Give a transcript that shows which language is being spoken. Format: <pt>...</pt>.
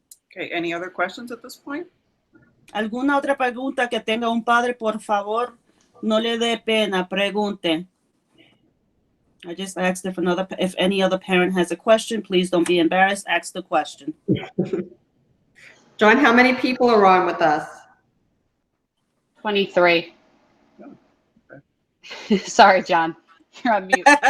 <en>Okay, any other questions at this point?</en> <es>¿Alguna otra pregunta que tenga un padre, por favor? No le dé pena, pregunte.</es> <en>I just asked if any other parent has a question, please don't be embarrassed, ask the question. John, how many people are on with us? 23. Sorry, John. You're on mute.</en>